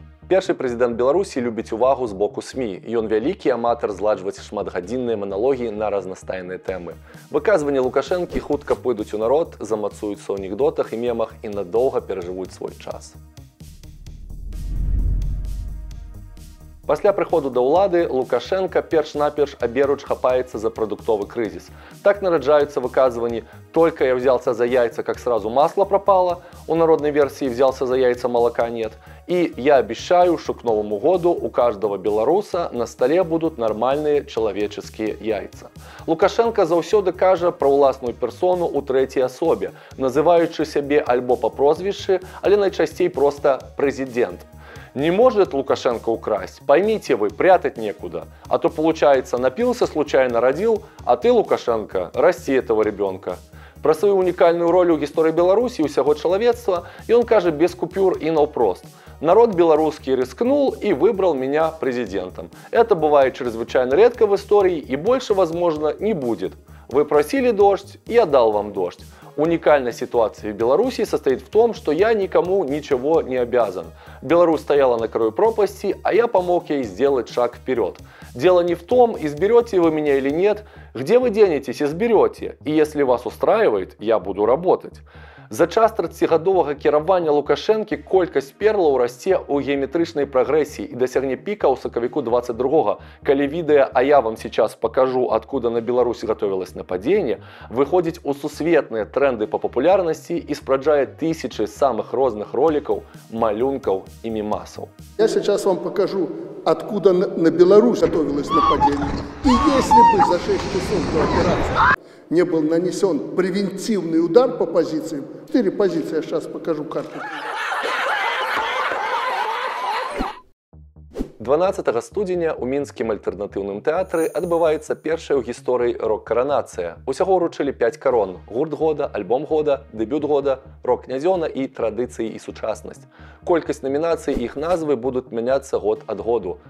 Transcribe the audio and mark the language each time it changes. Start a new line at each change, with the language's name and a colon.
Belarusian: Першы прэзідэнт Беларусі любіць увагу з боку СМІ. Ён вялікі аматар зладжваць шматгадзінныя маналогі на разнастайныя тэмы. Выказванні Лукашэнкі хутка пойдуць у народ, замацуюцца ў анекдотах і мемах і надоўга перажывуць свой час. Пасля прыходу да ўлады Лукашенка перш-наперш аберуч хапаецца за прадуктовы крызіс. Так нараджаюцца выказванні
Russian: «Только я взялся за яйца, как сразу масло пропало», у народной версии «Взялся за яйца, молока нет», и «Я обещаю, что к Новому году у каждого белоруса на столе будут нормальные человеческие яйца».
Belarusian: Лукашенко заўсёды кажа пра ўласную персону ў трэцяй асобе, называючы сябе альбо па прозвішчы, але найчасцей проста «прэзідэнт».
Russian: Не может Лукашенко украсть, поймите вы, прятать некуда. А то получается, напился, случайно родил, а ты, Лукашенко, расти этого ребенка. Про свою уникальную роль
Belarusian: у гісторыі Беларусі і ўсяго чалавецтва ён кажа без купюр и наўпрост.
Russian: Народ белорусский рискнул и выбрал меня президентом. Это бывает чрезвычайно редко в истории и больше, возможно, не будет. Вы просили дождь, я дал вам дождь. Уникальность ситуации в Беларуси состоит в том, что я никому ничего не обязан. Беларусь стояла на краю пропасти, а я помог ей сделать шаг вперед. Дело не в том, изберете вы меня или нет, где вы денетесь, изберете. И если вас устраивает, я буду работать.
Belarusian: За час 30гадовага кіравання Лукашэнкі колькасць перлаў расце ў геаметрычнай прагрэсіі і дасягне піка ў сакавіку 22-го, калі відэа
Russian: «А я вам сейчас покажу, откуда на Беларусь готовилось нападение»
Belarusian: выходзіць у сусветныя тренды по популярнасці і спраджае тысячи самых розных роликаў, малюнкаў і мемасаў.
Russian: Я сейчас вам покажу, откуда на Беларусь готовилось нападение. И если бы за 6 часов до операции не был нанесен превентивный удар по позициям, 4 позиции, я сейчас покажу карту.
Belarusian: 12 студзеня ў мінскім альтэрнатыўным тэатры адбываецца першая ў гісторыі рок-каранацыя. Усяго ўручылі 5 карон: гурт года, альбом года, дэбют года, рок-князёна і традыцыі і сучаснасць. Колькасць намінацый і іх назвы будуць мяняцца год ад году.